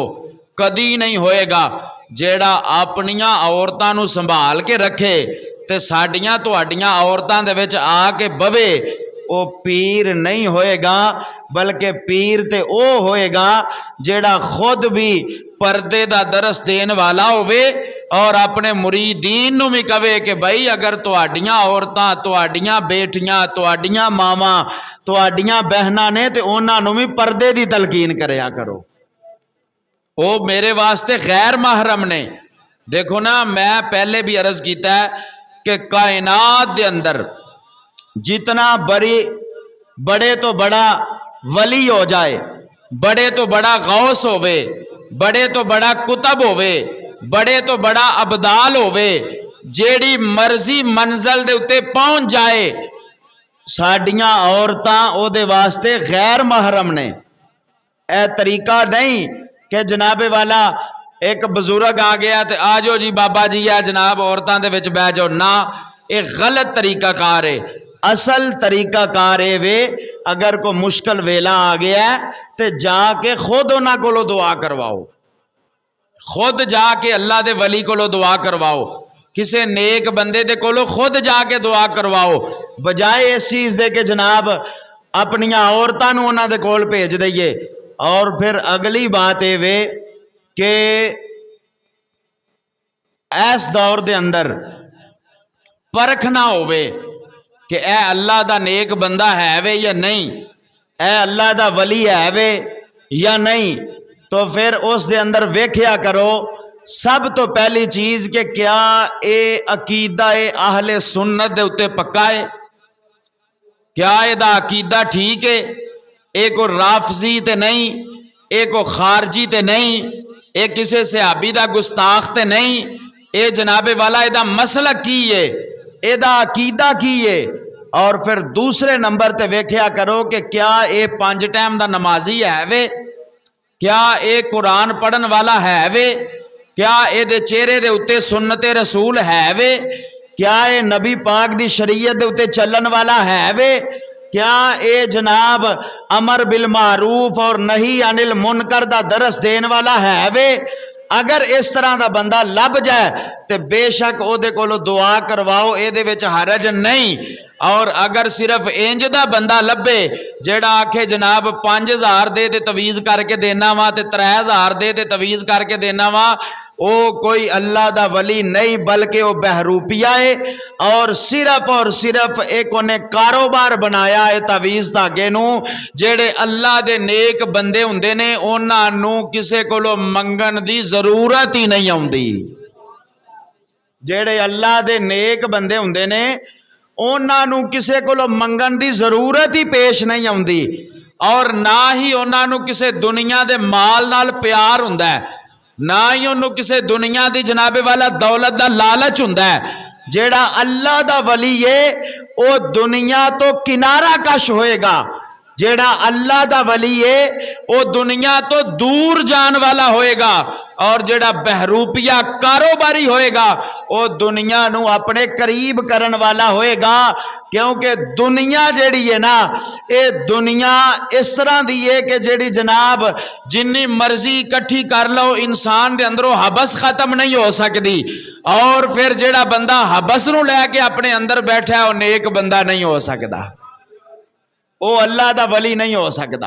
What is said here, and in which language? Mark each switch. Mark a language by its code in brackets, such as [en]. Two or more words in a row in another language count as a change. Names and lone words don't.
[pa] کدی نہیں ہوئے گا۔ جیڑا اپنیاں عورتاں نو سنبھال کے رکھے تے ساڈیاں تہاڈیاں عورتاں دے وچ آ کے بوے، او پیر نہیں ہوئے گا، بلکہ پیر تے او ہوئے گا جیڑا خود بھی پردے دا درس دین والا ہوئے اور اپنے مریدین نو بھی کہے کہ بھائی اگر تہاڈیاں عورتاں، تہاڈیاں بیٹیاں، تہاڈیاں ماواں، تہاڈیاں بہناں نے تے انہاں نو بھی پردے دی تلقین کریا کرو، او میرے واسطے غیر محرم نے۔ دیکھو نا، میں پہلے بھی عرض کیتا ہے کہ کائنات دے اندر جتنا بڑے تو بڑا ولی ہو جائے، بڑے تو بڑا غوث ہوئے، بڑے تو بڑا کتب ہوئے، بڑے تو بڑا ابدال ہوئے، جیڑی مرضی منزل دے اتے پہنچ جائے، ساڈیاں عورتاں او دے واسطے غیر محرم نے۔ اے طریقہ نہیں کہ جناب والا ایک بزرگ آ گیا تے آجو جی بابا جی یا جناب عورتاں دے وچ بہ جاؤ، نہ، ایک غلط طریقہ کار ہے۔ اصل طریقہ کار ہے وے اگر کوئی مشکل ویلا آ گیا ہے تے جا کے خود انہاں کولو دعا کرواؤ، خود جا کے اللہ دے ولی کولو دعا کرواؤ، کسے نیک بندے دے کولو خود جا کے دعا کرواؤ، بجائے اس چیز دے کہ جناب اپنیاں عورتاں نو انہاں دے کول بھیج دئیے۔ اور پھر اگلی بات اے وے کہ ایس دور دے اندر پرکھ نہ ہوئے کہ اے اللہ دا نیک بندہ ہے وے یا نہیں، اے اللہ دا ولی ہے وے یا نہیں، تو پھر اس دے اندر ویکھیا کرو سب تو پہلی چیز کہ کیا اے عقیدہ اہل سنت دے اتے پکا ہے، کیا اے دا عقیدہ ٹھیک ہے، اے کو رافضی تے نہیں، اے کو خارجی تے نہیں، اے کسے صحابی دا گستاخ تے نہیں، اے جناب والا اے دا مسلک کی ہے، اے دا عقیدہ کی ہے۔ اور پھر دوسرے نمبر تے ویکھیا کرو کہ کیا اے 5 ٹائم دا نمازی ہے وے، کیا اے قرآن پڑھن والا ہے وے، کیا اے دے چہرے دے اتے سنت رسول ہے وے، کیا اے نبی پاک دی شریعت دے اتے چلن والا ہے وے، کیا اے جناب امر بالمعروف اور نہی عن المنکر دا درس دین والا ہے وے۔ اگر اس طرح دا بندہ لب جائے تے بے شک او دے کولو دعا کرواؤ، اے دے وچ حرج نہیں۔ اور اگر صرف انج دا بندہ لبے جیڑا آکھے جناب 5000 دے تے تویز کر کے دینا وا تے 3000 دے تے تویز کر کے دینا وا، او کوئی اللہ دا ولی نہیں بلکہ او بہروپیہ ہے، اور صرف ایک انہیں کاروبار بنایا ہے تویز دھاگے نو۔ جیڑے اللہ دے نیک بندے ہوندے نے انہاں نو کسے کولو منگن دی ضرورت ہی نہیں آوندی، جیڑے اللہ دے نیک بندے ہوندے نے انہاں نو کسے کولو منگن دی ضرورت ہی پیش نہیں آوندی، اور نہ ہی انہاں نو کسے دنیا دے مال نال پیار ہوندا ہے، نہ ہی انہوں کسے دنیا دی جناب والا دولت دا لالچ ہوندا ہے۔ جیڑا اللہ دا ولی ہے او دنیا تو کنارہ کش ہوئے گا، جیڑا اللہ دا ولی ہے او دنیا تو دور جان والا ہوئے گا، اور جیڑا بہروپیہ کاروباری ہوئے گا او دنیا نو اپنے قریب کرن والا ہوئے گا۔ کیونکہ دنیا جیڑی ہے نا، اے دنیا اس طرح دی ہے کہ جیڑی جناب جنی مرضی کٹھی کر لو انسان دے اندروں حبس ختم نہیں ہو سکتی، اور پھر جیڑا بندہ حبس نو لے کے اپنے اندر بیٹھا ہے وہ نیک بندہ نہیں ہو سکتا، او اللہ دا ولی نہیں ہو سکتا۔